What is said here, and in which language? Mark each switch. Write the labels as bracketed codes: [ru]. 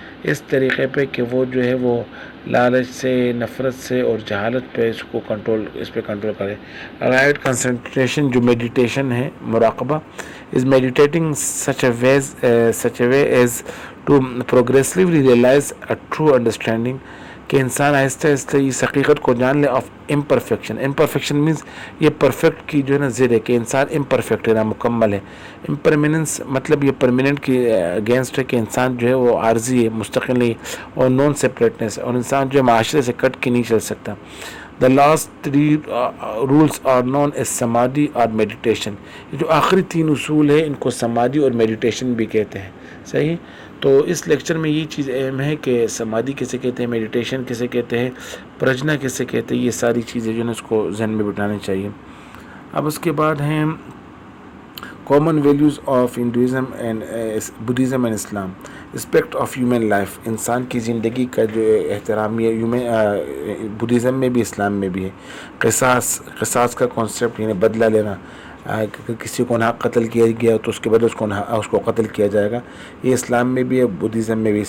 [ur] اس طریقے پہ کہ وہ جو ہے وہ لالچ سے، نفرت سے اور جہالت پہ اس پہ کنٹرول کرے. [en] right concentration, [ur] جو میڈیٹیشن ہے، مراقبہ، [en] is meditating such a way as to progressively realize a true understanding، [ur] کہ انسان آہستہ آہستہ اس حقیقت کو جان lay [en] Of imperfection. [ur] Imperfection means یہ پرفیکٹ کی جو ہے نا ضد ہے کہ انسان امپرفیکٹ ہے، نامکمل ہے. امپرمیننس مطلب یہ پرماننٹ کی اگینسٹ ہے کہ انسان جو ہے وہ عارضی ہے، مستقل نہیں، اور نان سپریٹنس، اور انسان جو ہے معاشرے سے کٹ کے نہیں چل سکتا. [en] The last three rules are known as samadhi اور meditation. [ur] یہ جو آخری 3 اصول ہیں ان کو سمادھی اور میڈیٹیشن بھی کہتے ہیں. صحیح. تو اس لیکچر میں یہ چیز اہم ہے کہ سمادھی کسے کہتے ہیں، میڈیٹیشن کسے کہتے ہیں، پرجنا کسے کہتے ہیں، یہ ساری چیزیں جو ہے اس کو ذہن میں بٹھانی چاہیے. اب اس کے بعد ہیں [en] common values of Hinduism and Buddhism and Islam. Respect of human life. [ur] انسان کی زندگی کا جو احترام یہ بدھزم میں بھی اسلام میں بھی ہے. قصاص کا کانسیپٹ یعنی بدلہ لینا، کسی کو ناحق قتل کیا گیا تو اس کے بعد اس کو قتل کیا جائے گا، یہ اسلام میں بھی ہے، بدھزم میں بھی.